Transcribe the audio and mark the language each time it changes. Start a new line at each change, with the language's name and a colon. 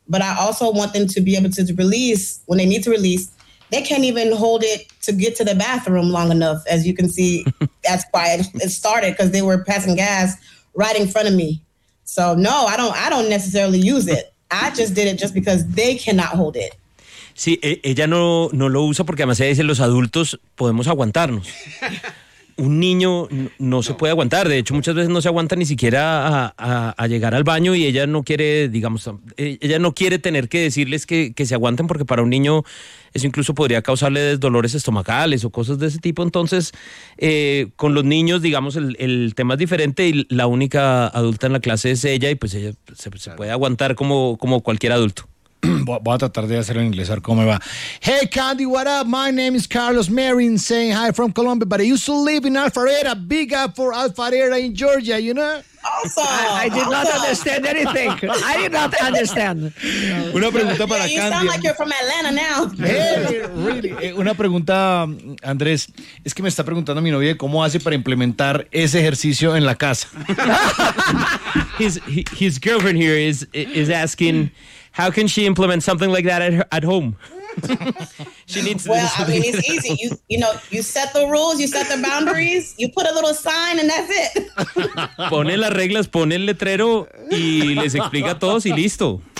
English: But I also want them to be able to release when they need to release. They can't even hold it to get to the bathroom long enough. As you can see, that's why it started, because they were passing gas right in front of me. So, no, I don't necessarily use it. I just did it just because they cannot hold it.
Spanish: Sí, ella no lo usa porque además ella dice, los adultos podemos aguantarnos. Un niño no se puede aguantar. De hecho, muchas veces no se aguanta ni siquiera a llegar al baño y ella no quiere, digamos, ella no quiere tener que decirles que se aguanten, porque para un niño eso incluso podría causarle dolores estomacales o cosas de ese tipo. Entonces, con los niños, digamos, el tema es diferente y la única adulta en la clase es ella y pues ella se puede aguantar como cualquier adulto. Voy a tratar de hacerlo en inglés, a ver cómo me va.
English: Hey, Candy, what up? My name is Carlos Marin, saying hi from Colombia, but I used to live in Alpharetta. Big up for Alpharetta in Georgia, you know? Awesome. I did awesome. Not understand anything. I did not understand.
Spanish: Una pregunta para
English: you Candy. You sound like you're from Atlanta now. Really.
Spanish: Una pregunta, Andrés. Es que me está preguntando mi novia cómo hace para implementar ese ejercicio en la casa.
English: His girlfriend here is asking... How can she implement something like that at home? She needs to. Well, I mean, it's easy. You know, you set the rules, you set the boundaries, you put a little sign, and that's it.
Spanish: Pone las reglas, pone el letrero, y les explica a todos y listo.